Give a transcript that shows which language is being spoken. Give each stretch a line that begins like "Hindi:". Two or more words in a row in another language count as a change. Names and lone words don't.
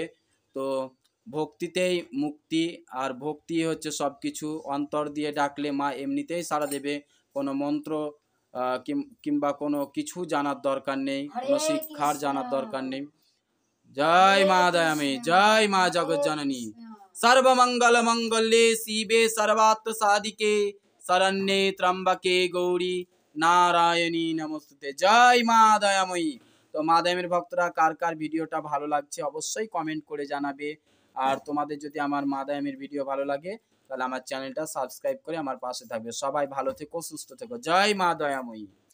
Bangla: তো ভক্তিতেই মুক্তি, আর ভক্তি হচ্ছে সবকিছু। অন্তর দিয়ে ডাকলে মা এমনিতেই সাড়া দেবে। কোনো মন্ত্র কিংবা কোনো কিছু জানার দরকার নেই, কোনো শিক্ষার জানার দরকার নেই। জয় মা দয়াময়ী, জয় মা জগৎজননী।
Sanskrit: সর্বমঙ্গল মঙ্গলে শিবে সর্বার্থ সাধিকে শরণ্যে ত্র্যম্বকে গৌরী নারায়ণী নমস্তুতে।
Bangla: জয় মা দয়াময়ী। তো মা দয়াময়ীর ভক্তরা কার কার ভিডিওটা ভালো লাগছে অবশ্যই কমেন্ট করে জানাবে। আর তোমাদের যদি আমার মা দয়াময়ীর ভিডিও ভালো লাগে তাহলে আমার চ্যানেলটা সাবস্ক্রাইব করে আমার পাশে থাকবে। সবাই ভালো থেকো, সুস্থ থেকো। জয় মা দয়াময়ী।